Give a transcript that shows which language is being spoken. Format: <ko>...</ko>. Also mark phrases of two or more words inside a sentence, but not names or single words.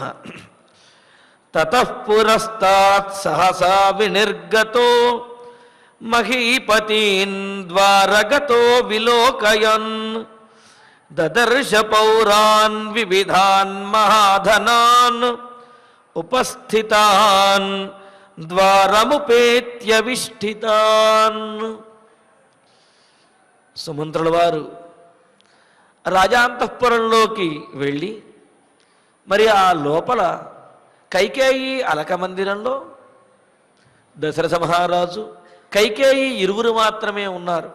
<sa>ततः पुरस्तात् सहसा विनिर्गतो महीपतीन् द्वारगतो विलोकयन् ददर्श पौरान् विविधान् महाधनान् उपस्थितान् ద్వారముపేత్య విష్ఠితాన్.</sa> <te>సుమంత్రుల వారు రాజాంతఃపురంలోకి వెళ్ళి మరి ఆ లోపల కైకేయి అలక మందిరంలో దశరథ మహారాజు కైకేయి ఇరువురు మాత్రమే ఉన్నారు.</te>